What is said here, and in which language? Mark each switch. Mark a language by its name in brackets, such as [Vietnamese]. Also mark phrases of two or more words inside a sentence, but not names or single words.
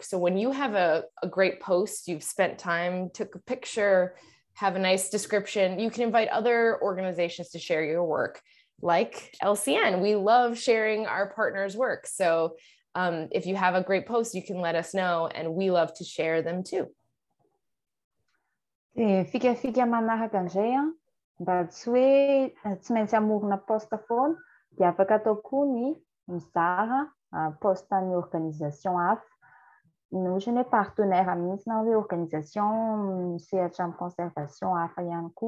[English] So when you have a great post, you've spent time, took a picture, have a nice description, you can invite other organizations to share your work. Like LCN, we love sharing our partners' work. So if you have a great post, you can let us know, and we love to share them too. [Malagasy] Fikafika manaraka an'izay mba tsy hoe tsy maintsy amorona poste foana dia afaka atao koa ny mizaha postan'ny organisation hafa. Ohatra hoe partenaire mihitsy na hoe organisation misehatra amin'ny conservation hafa ihany koa.